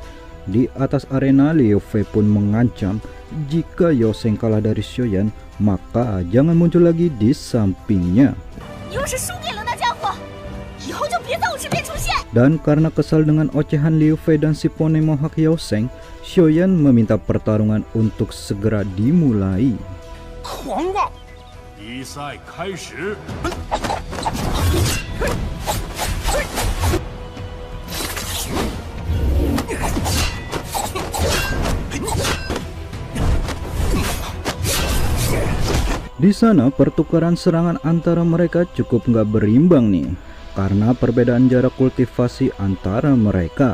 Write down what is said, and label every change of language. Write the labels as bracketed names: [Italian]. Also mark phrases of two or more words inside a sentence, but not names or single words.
[Indonesian] Di atas arena, Liu Fei pun mengancam jika Yao Sheng kalah dari Xiaoyan, maka jangan muncul lagi di sampingnya. Dan karena kesal dengan ocehan Liu Fei dan si Poni Mohawk Yao Sheng, Xiaoyan meminta pertarungan untuk segera dimulai. [Chinese] 狂妄！比赛开始。 [Indonesian] Di sana pertukaran serangan antara mereka cukup nggak berimbang nih, karena perbedaan jarak kultivasi antara mereka.